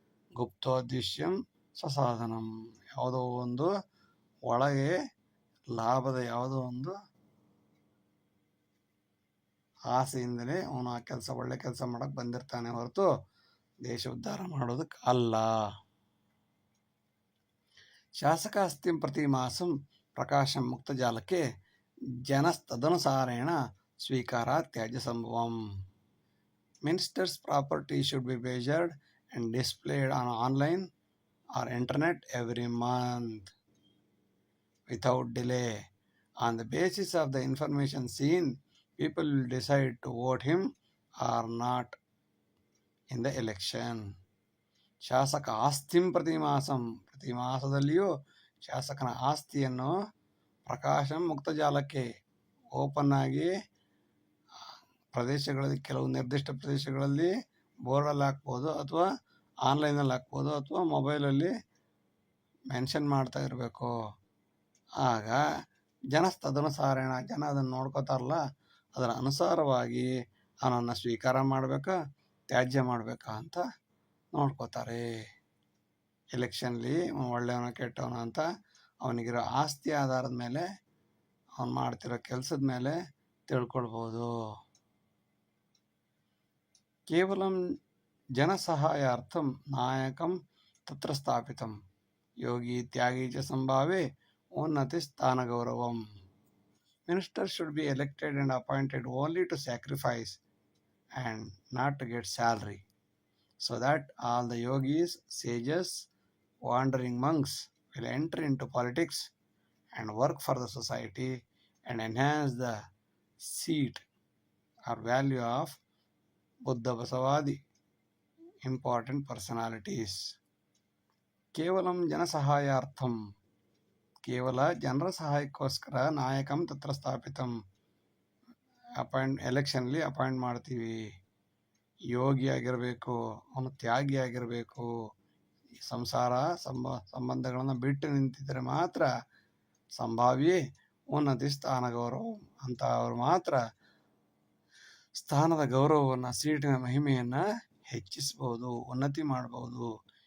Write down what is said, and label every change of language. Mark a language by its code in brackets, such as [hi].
[sa] ಗುಪ್ತೋದ್ದೇಶ್ಯಂ ಸ್ವಸಾಧನಂ, [kn] ಯಾವುದೋ ಒಂದು ಒಳಗೆ ಲಾಭದ ಯಾವುದೋ ಒಂದು ಆಸೆಯಿಂದಲೇ ಅವನು ಆ ಕೆಲಸ, ಒಳ್ಳೆ ಕೆಲಸ ಮಾಡಕ್ಕೆ ಬಂದಿರ್ತಾನೆ ಹೊರತು ದೇಶ ಉದ್ಧಾರ ಮಾಡೋದಕ್ಕೆ ಅಲ್ಲ. [sa] ಶಾಸಕಾಸ್ತಿಂ ಪ್ರತಿ ಮಾಸಂ ಪ್ರಕಾಶಂ ಮುಕ್ತಜಾಲಕ್ಕೆ ಜನಸ್ತದನುಸಾರೇಣ ಸ್ವೀಕಾರ ತ್ಯಾಜ್ಯ ಸಂಭವಂ. [en] Ministers' property should be measured and displayed on online or internet every month without delay. On the basis of the information seen, people will decide to vote him or not in the election. [sa] ಶಾಸಕ ಆಸ್ತಿಂ ಪ್ರತಿ ಮಾಸಂ, [kn] ಪ್ರತಿ ಮಾಸದಲ್ಲಿಯೂ ಶಾಸಕನ ಆಸ್ತಿಯನ್ನು Prakasam ಮುಕ್ತಜಾಲಕ್ಕೆ, open ಆಗಿ ಪ್ರದೇಶಗಳಲ್ಲಿ, ಕೆಲವು ನಿರ್ದಿಷ್ಟ ಪ್ರದೇಶಗಳಲ್ಲಿ ಬೋರ್ಡಲ್ಲಿ ಹಾಕ್ಬೋದು, ಅಥವಾ ಆನ್ಲೈನಲ್ಲಿ ಹಾಕ್ಬೋದು, ಅಥವಾ ಮೊಬೈಲಲ್ಲಿ ಮೆನ್ಷನ್ ಮಾಡ್ತಾ ಇರಬೇಕು. ಆಗ [sa] ಜನಸ್ತದನುಸಾರೇಣ, [kn] ಜನ ಅದನ್ನು ನೋಡ್ಕೋತಾರಲ್ಲ, ಅದರ ಅನುಸಾರವಾಗಿ ಅವನನ್ನು ಸ್ವೀಕಾರ ಮಾಡಬೇಕಾ ತ್ಯಾಜ್ಯ ಮಾಡಬೇಕಾ ಅಂತ ನೋಡ್ಕೋತಾರೆ. ಎಲೆಕ್ಷನ್ಲಿ ಒಳ್ಳೆಯವನ ಕೆಟ್ಟವನ ಅಂತ ಅವನಿಗಿರೋ ಆಸ್ತಿ ಆಧಾರದ ಮೇಲೆ, ಅವನು ಮಾಡ್ತಿರೋ ಕೆಲಸದ ಮೇಲೆ ತಿಳ್ಕೊಳ್ಬೋದು. [sa] ಕೇವಲಂ ಜನಸಹಾಯಾರ್ಥಂ ನಾಯಕಂ ತತ್ರ ಸ್ಥಾಪಿತಂ ಯೋಗಿ ತ್ಯಾಗಿ ಚ ಸಂಭಾವೇ ಉನ್ನತಿ ಸ್ಥಾನಗೌರವಂ. [en] Ministers should be elected and appointed only to sacrifice and not to get salary, so that all the yogis, sages, wandering monks will enter into politics and work for the society and enhance the seat or value of Buddha Basavadi important personalities. [sa] ಕೇವಲಂ ಜನಸಹಾಯಾರ್ಥಂ, [kn] ಕೇವಲ ಜನರ ಸಹಾಯಕ್ಕೋಸ್ಕರ [sa] ನಾಯಕಂ ತತ್ರ ಸ್ಥಾಪಿತಂ, [kn] ಎಲೆಕ್ಷನ್ಲಿ appoint ಮಾಡ್ತೀವಿ. ಯೋಗಿ ಆಗಿರಬೇಕು, ಅವನು ತ್ಯಾಗಿ ಆಗಿರಬೇಕು, ಸಂಸಾರ ಸಂಬಂಧಗಳನ್ನು ಬಿಟ್ಟು ನಿಂತಿದ್ದರೆ ಮಾತ್ರ ಸಂಭಾವ್ಯ ಉನ್ನತಿ ಸ್ಥಾನ ಗೌರವ ಅಂತ ಅವರು ಮಾತ್ರ ಸ್ಥಾನದ ಗೌರವವನ್ನು, ಸೀಟಿನ ಮಹಿಮೆಯನ್ನು ಹೆಚ್ಚಿಸ್ಬೋದು, ಉನ್ನತಿ ಮಾಡ್ಬೋದು.